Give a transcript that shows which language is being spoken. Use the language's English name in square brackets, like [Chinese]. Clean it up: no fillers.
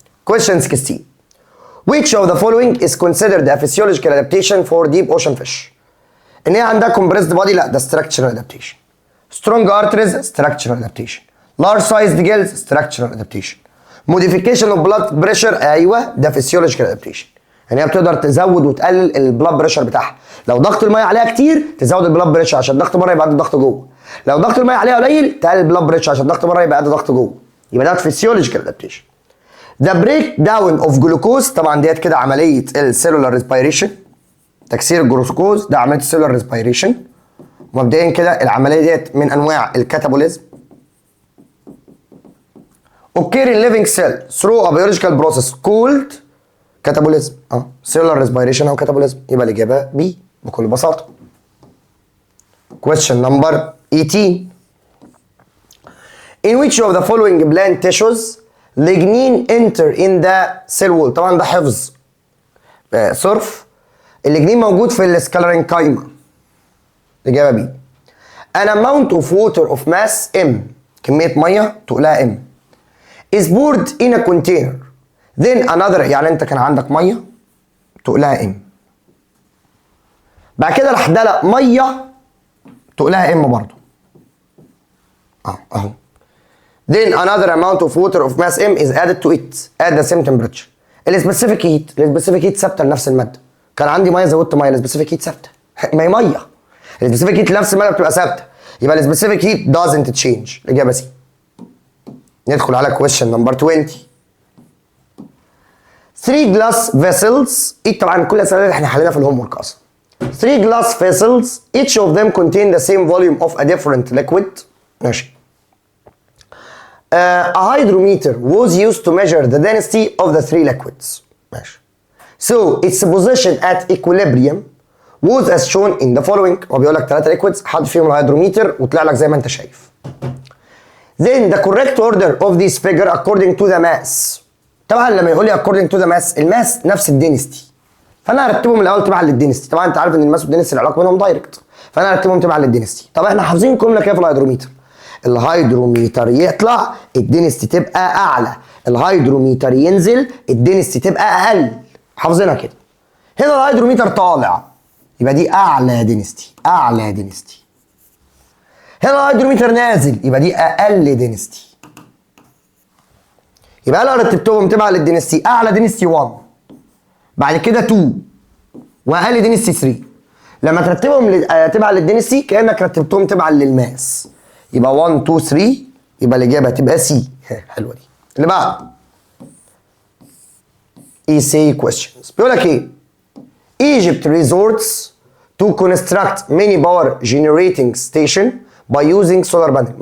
[English] question 16 which of the following is considered a physiological adaptation for deep ocean fish؟ [Arabic] ان هي عندها [English] compressed body؟ [Arabic] لا، ده [English] structural adaptation. strong arteries structural adaptation. large sized gills structural adaptation. modification of blood pressure [Arabic] ايوه ده [English] physiological adaptation. [Arabic] يعني هي بتقدر تزود وتقلل البلاد بريشر بتاعها. لو ضغط الميه عليها كتير تزود البلاد بريشر عشان ضغط بره يبقى قد الضغط جوه. لو ضغط الميه عليها قليل تقلل البلاد بريشر عشان ضغط بره يبقى قد ضغط جوه. يبقى ده [English] physiological adaptation. The breakdown of glucose [Arabic] طبعا ديت كده عمليه [English] السيلولار ريسبيريشن. [Arabic] تكسير الجلوكوز ده عمليه السيلولار ريسبيريشن. ومبدئيا كده العمليه ديت من انواع الكاتابوليزم. [English] occur in living cell through a biological process called catabolism. Cellular respiration او catabolism. [Arabic] يبقى الاجابه بي بكل بساطه. [English] question number 18 in which of the following plant tissues lignin enter in the cell wall؟ [Arabic] طبعا ده حفظ صرف. الليجنين موجود في السكالرينكايما. الاجابه بي. [English] an amount of water of mass m [Arabic] كميه ميه تقلها [English] m is poured in a container then another. [Arabic] يعني انت كان عندك ميه تقلها m، بعد كده راح دلق ميه تقلها m برضه اهو. [English] then another amount of water of mass m is added to it at the same temperature. [Arabic] السبيسيفيك هيت ثابته لنفس الماده. كان عندي ميه زودت ميه، السبيسيفيك هيت ثابته. ما هي ميه، السبيسيفيك هيت لنفس الماده بتبقى ثابته، يبقى السبيسيفيك هيت [English] doesn't change. [Arabic] الاجابه سي. ندخل على [English] question number 20 3 glass vessels. [Arabic] طبعا كل الاسئله اللي احنا حليناها في الهوم ورك اصلا. [English] 3 glass vessels each of them contain the same volume of a different liquid. [Arabic] ماشي. [English] A hydrometer was used to measure the density of the 3 liquids. [Arabic] ماشي. [English] So its position at equilibrium was as shown in the following. [Arabic] هو بيقول لك [English] 3 liquids [Arabic] حط فيهم الهيدروميتر وطلع لك زي ما انت شايف. [English] Then the correct order of this figure according to the mass. [Arabic] طبعا لما يقول لي [English] according to the mass، [Arabic] الماس نفس الدينستي، فانا هرتبهم الاول تبعا للدينستي. طبعا انت عارف ان الماس والدينستي العلاقه بينهم دايركت، فانا هرتبهم تبعا للدينستي. طب احنا حافظين جمله كده في الهيدروميتر، الهيدروميتر يطلع الدينستي تبقى اعلى، الهيدروميتر ينزل الدينستي تبقى اقل. حافظينها كده. هنا الهيدروميتر طالع يبقى دي اعلى دينستي، اعلى دينستي. هنا الهيدروميتر نازل يبقى دي اقل دينستي. يبقى انا رتبتهم تبع للدينستي، اعلى دينستي 1، بعد كده 2، واقل دينستي 3. لما ترتبهم تبع للدينستي كانك رتبتهم تبع للماس، يبقى 1 2 3، يبقى الاجابه هتبقى سي. حلوه دي. اللي بعد اي سي كويستشنز بيقول لك ايه؟ [English] Egypt resorts to construct many power generating station by using solar panel.